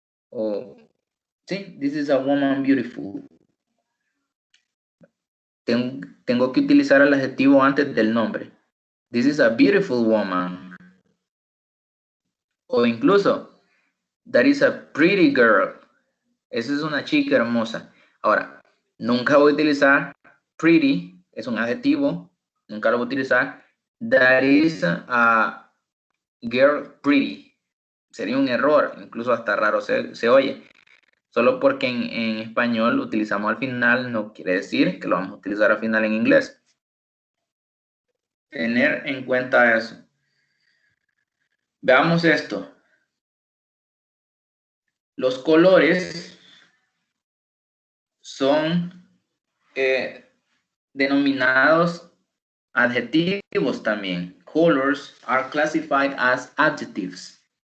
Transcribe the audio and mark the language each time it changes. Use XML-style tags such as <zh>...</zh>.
<es>O sí,</es> <en>this is a woman beautiful.</en> <es>Tengo que utilizar el adjetivo antes del nombre.</es> <en>This is a beautiful woman.</en> <es>O incluso,</es> <en>that is a pretty girl.</en> <es>Esa es una chica hermosa. Ahora, nunca voy a utilizar pretty, es un adjetivo. Nunca lo voy a utilizar.</es> <en>That is a girl pretty.</en> <es>Sería un error, incluso hasta raro se oye. Solo porque en español lo utilizamos al final, no quiere decir que lo vamos a utilizar al final en inglés. Tener en cuenta eso. Veamos esto. Los colores son denominados adjetivos también.</es> <en>Colors are classified as adjectives.</en>